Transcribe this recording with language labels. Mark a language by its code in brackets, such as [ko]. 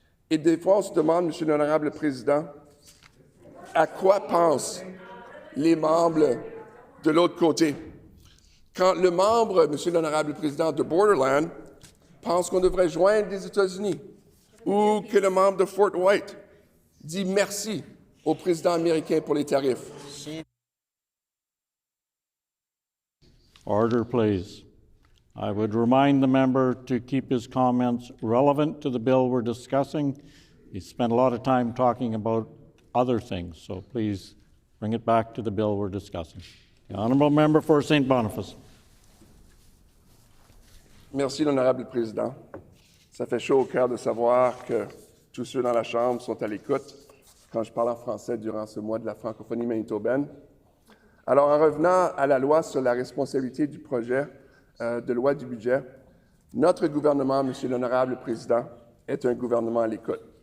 [fr] Et des fois, on se demande, Monsieur l'honorable président, à quoi pensent les membres de l'autre côté? Quand le membre, Monsieur l'honorable président, de Borderland pense qu'on devrait joindre les États-Unis, ou que le membre de Fort White dit merci au président américain pour les tarifs. [en] Order, please. I would remind the member to keep his comments relevant to the bill we're discussing. He spent a lot of time talking about other things, so please bring it back to the bill we're discussing. The honourable member for St. Boniface. [fr] Merci, l'honorable président. Ça fait chaud au cœur de savoir que tous ceux dans la Chambre sont à l'écoute quand je parle en français durant ce mois de la francophonie manitobaine. Alors, en revenant à la loi sur la responsabilité du projet de loi du budget, notre gouvernement, Monsieur l'honorable président, est un gouvernement à l'écoute.